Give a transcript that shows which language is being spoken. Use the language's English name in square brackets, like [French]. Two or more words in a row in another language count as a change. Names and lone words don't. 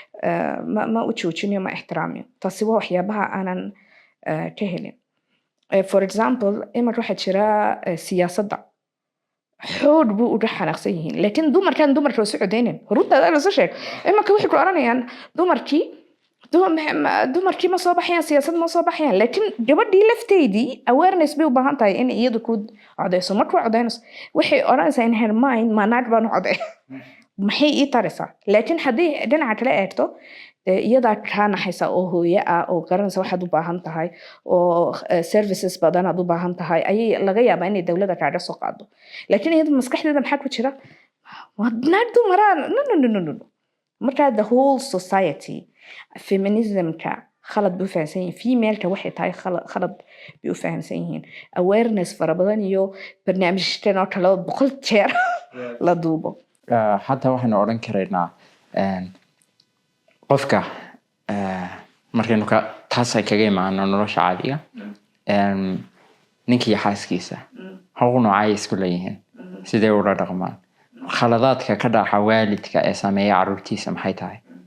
[Somali] ma u joojinayo ma ixtiraamiyo taasi waa waxyaabaha aanan ka helin [English] for example [Somali] imarka waxaa jira siyaasadda xoog buu uga xanaaqsan yihiin laakiin dumarka waa socodeynin runtaada la soo sheeg imarka waxay ku oranayaan dumarkii ma soo baxayaan siyaasad ma soo baxayaan laakiin gabadhii lafteedii awareness bay u baahan tahay in iyadu ku codeyso markuu codeynayso waxay oranaysaa in [English] her mind [Somali] ma naag baan u codey maxay ii taraysaa laakiin haddii dhinaca kale eegto iyadaa kaa naxaysa oo hooye oo garanaysa waxaad u baahan tahay oo services badan aad u baahan tahay ayay laga yaabaa inay dowladda kaaga soo qaado laakiin iyada maskaxdeeda maxaa ku jira naag dumaraan no marka [English] the whole society [Somali] feminismka khalad buu fahamsan yihiin female-ka waxay tahay khalad buu fahamsan yihiin awareness fara badan iyo barnaamijkan oo kale 100 jeer la duubo حتى waxaan oran kareynaa qofka markaynu taas ay kaga imaano nolosha caadiga ninkii xaaskiisa xuquuq noocay isku leeyihiin sidee ula dhaqmaan khaladaadka ka dhaca waalidka ee saameeya carruurtiisa maxay tahay